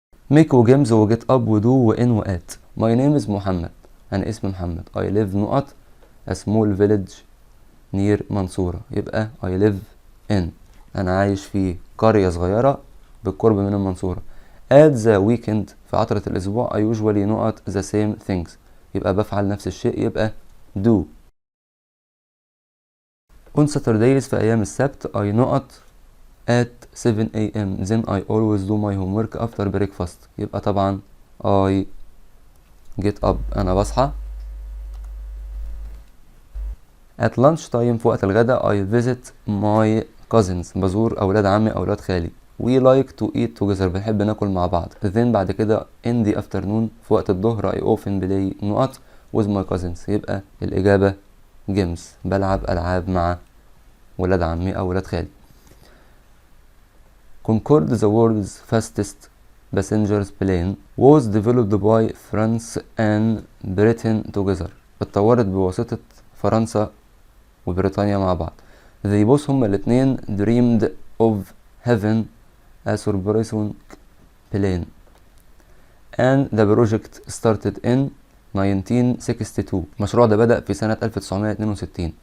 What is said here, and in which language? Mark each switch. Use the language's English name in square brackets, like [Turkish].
[English] ميك وجيمز وجيت اب ودو وان وات. ماي نيم از محمد، [Arabic] انا اسمي محمد. [English] I live نقط a small village near منصورة، يبقى I live in، [Arabic] انا عايش في قرية صغيرة بالقرب من المنصورة. [English] at the weekend، [Arabic] في عطلة الاسبوع [English] I usually نقط the same things، [Arabic] يبقى بفعل نفس الشيء، [English] يبقى do. on Saturdays، [Arabic] في ايام السبت [English] I نقط at 7 a.m. then I always do my homework after breakfast، يبقى طبعا I get up، [Arabic] انا بصحى. [English] at lunch time، [Arabic] في وقت الغداء [English] I visit my cousins، [Arabic] بزور اولاد عمي اولاد خالي. [English] we like to eat together، [Arabic] بنحب ناكل مع بعض. [English] then بعد كده in the afternoon، [Arabic] في وقت الظهر [English] I often play نقط with my cousins، يبقى الاجابة games، [Arabic] بلعب العاب مع ولاد عمي او ولاد خالي. [English] Concorde، the world's fastest passenger plane was developed by France and Britain together، [Arabic] اتطورت بواسطة فرنسا وبريطانيا مع بعض. [English] they both [Arabic] هما الاتنين [English] dreamed of having a supersonic plane and the project started in 1962، [Arabic] المشروع ده بدأ في سنة 1962.